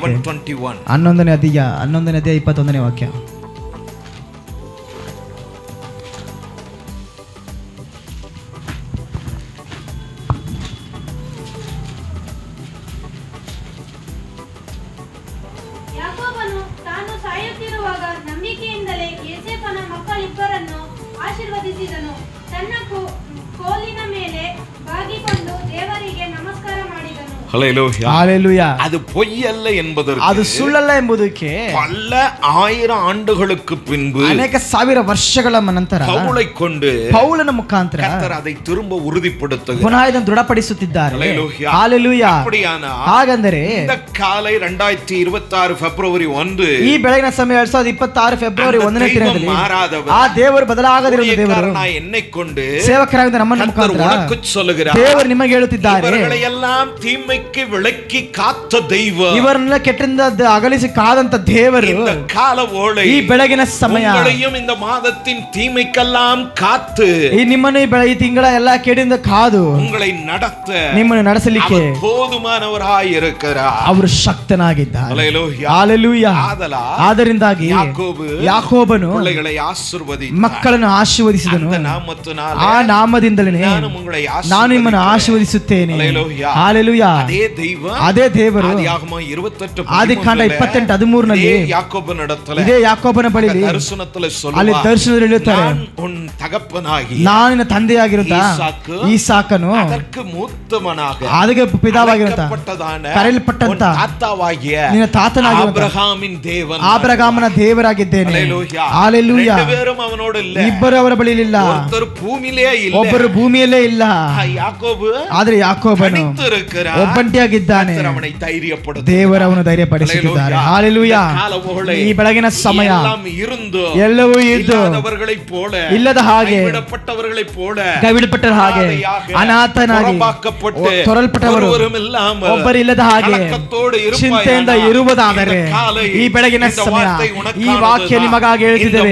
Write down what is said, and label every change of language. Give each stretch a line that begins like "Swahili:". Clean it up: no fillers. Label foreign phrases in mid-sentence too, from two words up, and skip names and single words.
Kannada: 11:21 11ನೇ ಅಧ್ಯಾಯ 21ನೇ ವಾಕ್ಯ. ಯಾಕೋಬನು ತಾನು ಸಾಯುತ್ತಿರುವಾಗ ನಂಬಿಕೆಯಿಂದಲೇ ಯೋಸೇಫನ ಮಕ್ಕಳಿಬ್ಬರನ್ನು ಆಶೀರ್ವದಿಸಿದನು. ತನ್ನ ಕೋಲಿನ ಮೇಲೆ ಬಾಗಿಕೊಂಡು ದೇವರಿಗೆ ನಮಸ್ಕಾರ ಮಾಡಿದನು. ಹಲ್ಲೆಲೂಯಾ.
Tamil: அது பொய் அல்ல என்பதற்கு
Kannada: ಅದು ಸುಳ್ಳಲ್ಲ ಎಂಬುದಕ್ಕೆ
Tamil: பல ஆயிரம் ஆண்டுகளுக்கு பின்பு
Kannada: ಅನೇಕ ಸಾವಿರ ವರ್ಷಗಳ ನಂತರ
Tamil: பவுலை கொண்டு
Kannada: ಪೌಲನ ಮುಖಾಂತರ
Tamil: கர்த்தர் அதை திரும்ப உறுதிப்படுத்துகிறார்.
Kannada: ಪುನಃ ಇದನ್ನು ದೃಢಪಡಿಸುತ್ತಿದ್ದಾರೆ.
Tamil: ஹல்லேலூயா.
Kannada: ಹಲ್ಲೆಲೂಯಾ.
Tamil: அப்படியானால்
Kannada: ಹಾಗಂದರೆ
Tamil: இந்த காலை 2026 பிப்ரவரி 1
Kannada: ಈ ಬೆಳಗಿನ ಸಮಯ 2026 ಫೆಬ್ರವರಿ 1ನೇ ದಿನದಲ್ಲಿ
Tamil: மாறாதவர்
Kannada: ಆ ದೇವರು ಬದಲಾಗದಿರುವ ದೇವರು
Tamil: ஊழியக்காரனாய் என்னை கொண்டு
Kannada: ಸೇವಕರಾಗಿದ್ದ ನಮ್ಮನ್ನು
Tamil: கர்த்தர்
Kannada: ಮುಖಾಂತರ
Tamil: உனக்கு சொல்லுகிறார்.
Kannada: ದೇವರು ನಿಮಗೆ ಹೇಳುತ್ತಿದ್ದಾರೆ,
Tamil: இவர்களை எல்லாம் தீமை தீமைக்கு விலக்கி காத்த தெய்வம்,
Kannada: ಇವರನ್ನೆಲ್ಲ ಕೆಟ್ಟದಿಂದ ಅಗಲಿಸಿ ಕಾದಂತ ದೇವರು
Tamil: இந்த கால ஓளை
Kannada: ಈ ಬೆಳಗಿನ ಸಮಯ
Tamil: உங்களையும் இந்த மாதத்தின் தீமைக்கெல்லாம் காத்து
Kannada: ಈ ನಿಮ್ಮನ್ನು ಈ ತಿಂಗಳ ಎಲ್ಲಾ ಕೇಡಿಂದ ಕಾದು
Tamil: உங்களை நடத்த
Kannada: ನಿಮ್ಮನ್ನು ನಡೆಸಲಿಕ್ಕೆ
Tamil: அவர் போதுமானவராய் இருக்கிறார்.
Kannada: ಅವರು ಶಕ್ತನಾಗಿದ್ದಾರೆ.
Tamil: ஹல்லேலூயா.
Kannada: ಹಾಲೆಲೂಯಾ. ಆದ್ದರಿಂದಾಗಿ ಯಾಕೋಬನು
Tamil: பிள்ளைகளை ஆசீர்வதித்தார்.
Kannada: ಮಕ್ಕಳನ್ನು ಆಶೀರ್ವದಿಸಿದನು.
Tamil: அந்த நாமத்தினாலே
Kannada: ಆ ನಾಮದಿಂದಲೇ ನಾನು ನಿಮ್ಮನ್ನು ಆಶೀರ್ವದಿಸುತ್ತೇನೆ. ಹಾಲೆಲೂಯಾ. ಅದೇ ದೇವರು
Tamil: ஆதியாகமம் 28
Kannada: ಆದಿಕಾಂಡ 28:13 ನಲ್ಲಿ ಇದೇ ಯಾಕೋಬನ ಬಳಿ ಅಲ್ಲಿ ದರ್ಶನದಲ್ಲಿ ಹೇಳುತ್ತಾರೆ,
Tamil: நான் உன் தகப்பனாகி
Kannada: ನಾನು ನಿನ್ನ ತಂದೆಯಾಗಿರುತ್ತ ಈಸಾಕನು
Tamil: அதற்கு மூத்தவனாக
Kannada: ಅದಕ್ಕೆ ಪಿತಾವಾಗಿರುತ್ತ ಕರೆಯಲ್ಪಟ್ಟಂತ
Tamil: தாத்தாவாகிய
Kannada: ನಿನ್ನ ತಾತನಾಗಿರುತ್ತ ಆಬ್ರಹಾಮಿನ ದೇವನ ಆಬ್ರಹಾಮನ ದೇವರಾಗಿದ್ದೇನೆ. ಹಾಲೆಲೂಯಾ.
Tamil: ரெண்டுபேரும் அவனோடு இல்ல,
Kannada: ಇಬ್ಬರು ಅವರ ಬಳಿ ಇಲ್ಲ,
Tamil: ஒருத்தர் பூமியிலே இல்ல,
Kannada: ಒಬ್ಬರು ಭೂಮಿಯಲ್ಲೇ ಇಲ್ಲ. ಯಾಕೋಬು ಆದ್ರೆ ಯಾಕೋಬನು ಒಬ್ಬಂಟಿಯಾಗಿದ್ದಾನೆ. ಅವனை ಧೈರ್ಯಪಡುತ್ತಾನೆ. ದೇವರು ಅವನು ಧೈರ್ಯಪಡಿಸುತ್ತಿದ್ದಾರೆ. ಹಾಲೆಲೂಯಾ. ಈ ಬೆಳಗಿನ ಸಮಯ ಎಲ್ಲವೂ ಇದ್ದು ಇಲ್ಲದ ಹಾಗೆ ಕೈಬಿಡಪಟ್ಟರ ಹಾಗೆ ಅನಾಥನಾಗಿ ತೊರಲ್ಪಟ್ಟವರು ಒಬ್ಬರಿಲ್ಲದ ಹಾಗೆ ಚಿಂತೆಯಿಂದ ಇರುವುದಾದರೆ ಈ ಬೆಳಗಿನ ಸಮಯ ಈ ವಾಕ್ಯ ನಿಮಗಾಗಿ ಹೇಳ್ತಿದ್ದೇವೆ.